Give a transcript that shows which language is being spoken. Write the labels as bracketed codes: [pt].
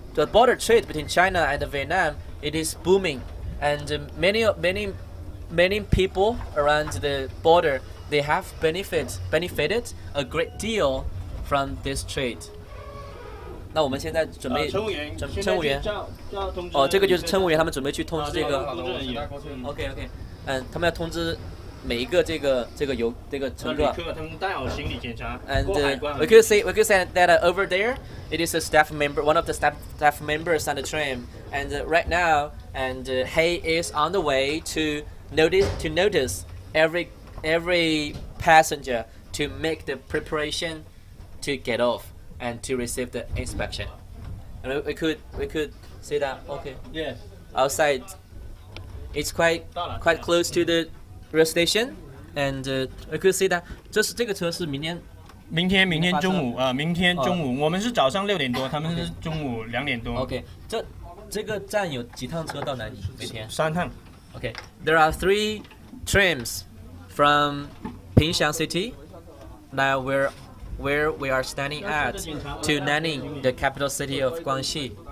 [en] the border trade between China and Vietnam, it is booming, and many people around the border, they have benefited a great deal from this trade. [zh] 那我们现在准备乘务员，乘务员要通知哦，这个就是乘务员，他们准备去通知这个。 OK，他们要通知每一个这个乘客。他们带好行李检查。 [en] And we could say that over there, it is a staff member, one of the staff members on the train, and right now, and he is on the way to notice every passenger to make the preparation to get off and to receive the inspection. And we could say that okay. Yes. Outside, it's quite close to the rail station, and we could see that [zh] 这个车是明天中午明天中午，我们是早上6点多，他们是中午2点多。 OK，这个站有几趟车到哪里？每天 3趟。 [en] Okay, there are 3 trains from Pingshan City, now where we are standing at, to Nanning, the capital city of Guangxi.